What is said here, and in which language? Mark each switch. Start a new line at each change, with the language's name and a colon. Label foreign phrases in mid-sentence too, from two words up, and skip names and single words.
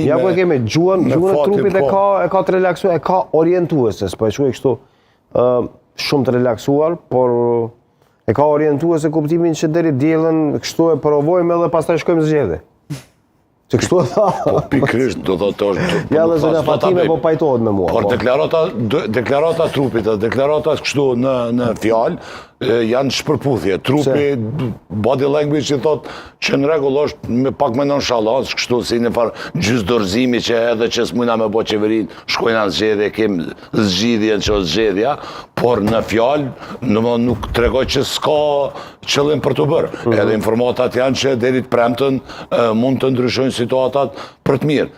Albanian: Ja po e kemi, gjuhën e trupit e ka të relaksuar, e ka orientuese, s'po e shuaj kështu shumë të relaksuar, por e ka orientuese kuptimin që deri diellën kështu e provojmë edhe pastaj shkojmë zgjedhje. Që kështu e tha. Po pikrisht, do thotë është... Ja dhe zëna Fatime po pajtohet me mua. Por deklarata trupit, deklarata kështu në fjalë, janë shpërputhje. Trupi,
English: body language
Albanian: i thotë që në rregull është me pak me nonshalancë, kështu si në farë gjysdorëzimi që edhe që s'mujna me bo qeverin, shkojna në zgjedhje, kem zgjidhjen që është zgjedhja, por në fjalë nuk tregoj që s'ka qëllim për të bërë. Edhe informatat janë që deri të premten mund të ndryshojnë situatat për të mirë.